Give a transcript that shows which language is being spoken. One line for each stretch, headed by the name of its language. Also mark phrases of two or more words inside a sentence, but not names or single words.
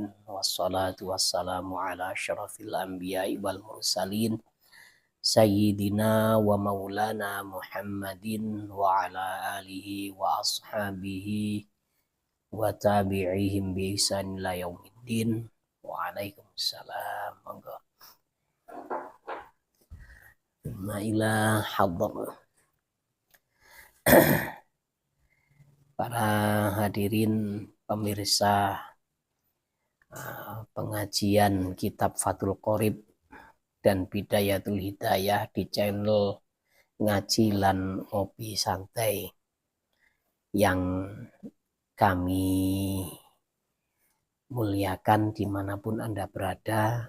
Arabic: والصلاة والسلام على أشرف الأنبياء والمرسلين. سيدنا ومولانا محمد وعلى آله وأصحابه وتابعيهم بإحسان إلى يوم الدين. Waalaikumsalam.
Javanese: Monggo. Mailah hadar.
Indonesian: Para hadirin pemirsa pengajian kitab Fathul Qorib dan Bidayatul Hidayah di channel Ngaji lan Ngopi Santai yang kami muliakan dimanapun Anda berada.